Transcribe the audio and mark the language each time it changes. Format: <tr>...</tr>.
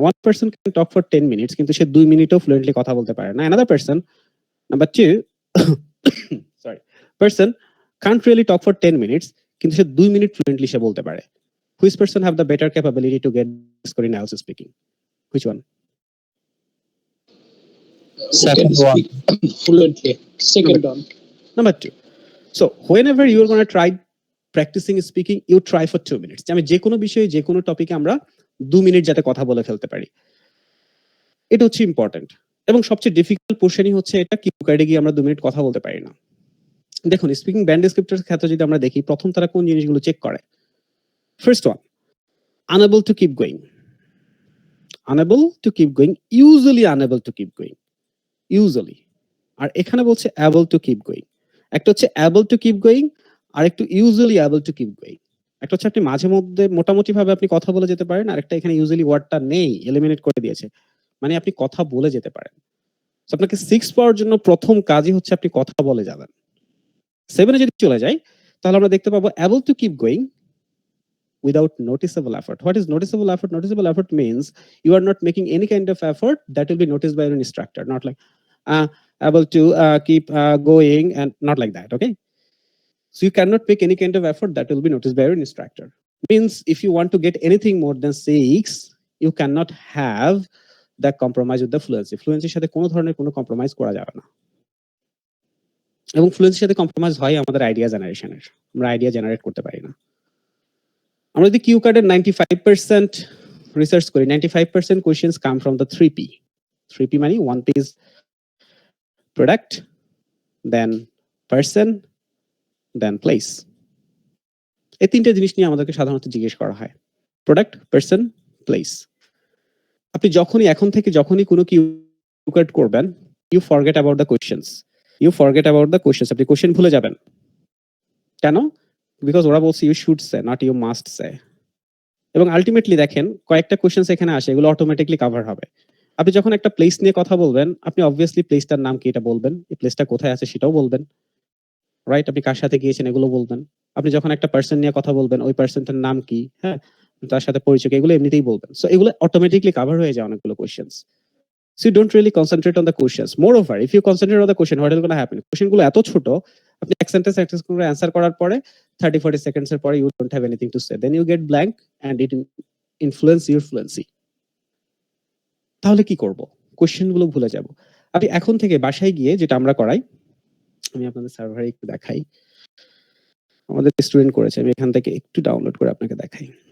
<en>One person can talk for 10 minutes,</en> <bn>কিন্তু সে 2 মিনিটও fluently কথা বলতে পারে না।</bn> <en>Another person, number 2, sorry, person can't really talk for 10 minutes,</en> <bn>কিন্তু সে 2 মিনিট ফ্লুয়েন্টলি সে বলতে পারে।</bn> <en>Which person have the better capability to get score in IELTS speaking? Which one? Second one. Fluently. Second one. Number 2. So whenever you're going to try practicing speaking, you try for 2 minutes.</en> <bn>আমি যে কোনো বিষয়ে যে কোনো টপিকে আমরা 2 minute যাতে কথা বলে ফেলতে পারি, এটা হচ্ছে ইম্পর্টেন্ট। এবং সবচেয়ে ডিফিকাল্ট পোর্শনই হচ্ছে এটা, কি কার্ডে গিয়ে আমরা 2 মিনিট কথা বলতে পারি না। দেখুন, স্পিকিং ব্যান্ড ডেসক্রিপ্টরের ক্ষেত্রে যদি আমরা দেখি, প্রথম তারা কোন জিনিসগুলো চেক করে?</bn> <en>First one, unable to keep going, unable to keep going, usually unable to keep going, usually.</en> <bn>আর এখানে বলছে</bn> <en>Able to keep going. একটা হচ্ছে able to keep going, আর একটু usually able to keep going.</en> <bn>একটা হচ্ছে আপনি মাঝে মধ্যে মোটামুটি ভাবে আপনি কথা বলে যেতে পারেন, আর একটা এখানে ইউজুয়ালি ওয়ার্ডটা নেই, এলিমিনেট করে দিয়েছে, মানে আপনি কথা বলে যেতে পারেন। সো আপনাকে 6 পাওয়ার জন্য প্রথম কাজই হচ্ছে আপনি কথা বলে যাবেন। 7 এ যদি চলে যাই তাহলে আমরা দেখতে পাবো</bn> <en>able to keep going without noticeable effort. What is noticeable effort? Noticeable effort means you are not making any kind of effort that will be noticed by your instructor. Not like able to keep going and not like that. Okay. So you cannot make any kind of effort that will be noticed by your instructor. Means if you want to get anything more than 6, you cannot have that compromise with the fluency.</en> <bn>Fluency সাথে কোনো ধরনের কোনো compromise করা যাবে না। এবং ফ্লুয়েন্সির সাথে compromise হয় আমাদের আইডিয়া জেনারেশনের। আমরা আইডিয়া জেনারেট করতে পারি না। আমরা যদি কিউ কার্ডের 95% রিসার্চ করি,</bn> <en>95% questions come from the 3P।</en> <bn>3P মানে 1P is product, then person, then place. এই তিনটে জিনিস নিয়ে আমাদেরকে সাধারণত জিজ্ঞেস করা হয়, প্রোডাক্ট, পারসন, প্লেস। আপনি যখনই এখন থেকে যখনই কোনো কিউ কার্ড করবেন,</bn> <en>You forget about the questions. You forget about the questions.</en> <bn>আপনি কোয়েশ্চেন ভুলে যাবেন। কেন? বিকজ ওরা বলছে</bn> <en>You should say, not you must say.</en> <bn>এবং আলটিমেটলি দেখেন কয়েকটা কোয়েশ্চেন্স এখানে আসে, এগুলো অটোমেটিকলি কভার হবে। আপনি যখন একটা প্লেস নিয়ে কথা বলবেন, আপনি অবভিয়াসলি প্লেসটার নাম কি এটা বলবেন, এই প্লেসটা কোথায় আছে সেটাও বলবেন, রাইট? আপনি কার সাথে গিয়েছেন এগুলো বলবেন। আপনি যখন একটা পার্সন নিয়ে কথা বলবেন, ওই পার্সনটার নাম কি, হ্যাঁ, তার সাথে পরিচয়, এগুলো এমনিতেই বলবেন। সো এগুলো অটোমেটিকলি কভার হয়ে যায় অনেকগুলো questions.</bn> <en>So you don't really concentrate on the questions. Moreover, if you concentrate on the question, what is going to happen?</en> <bn>Question গুলো এত ছোট, আপনি এক সেন্টেন্স করে অ্যানসার করার পরে 30-40 সেকেন্ডস এর পরে</bn> <en>you don't have anything to say. Then you get blank and it influence your fluency.</en> <bn>তাহলে কি করব? কোশ্চেন গুলো ভুলে যাব। আপনি এখন থেকে বাসায় গিয়ে যেটা আমরা করাই, আমি আপনাদের সার্ভারে একটু দেখাই। আমাদের স্টুডেন্ট করেছে, আমি এখান থেকে একটু ডাউনলোড করে আপনাকে দেখাই।</bn>